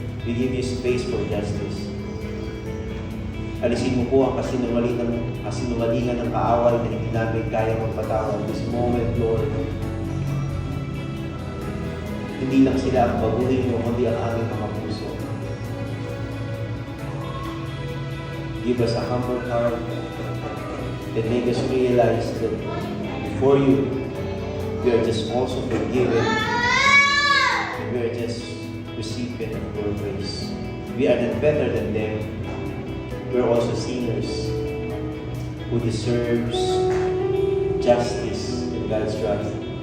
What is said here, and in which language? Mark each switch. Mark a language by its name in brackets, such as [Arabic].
[English] We give you space for justice. [Filipino] Alisin mo po ang kasinungalingan ng kaaway na hindi namin kaya magpatawad. [English] This moment, [Filipino] Lord, hindi lang sila ang baguhin mo, kundi ang aming mga puso. [English] Give us a humble heart and make us realize that before you, we are just also forgiven. And we are just recipient of your grace. We are not better than them. We are also sinners who deserves justice and God's wrath.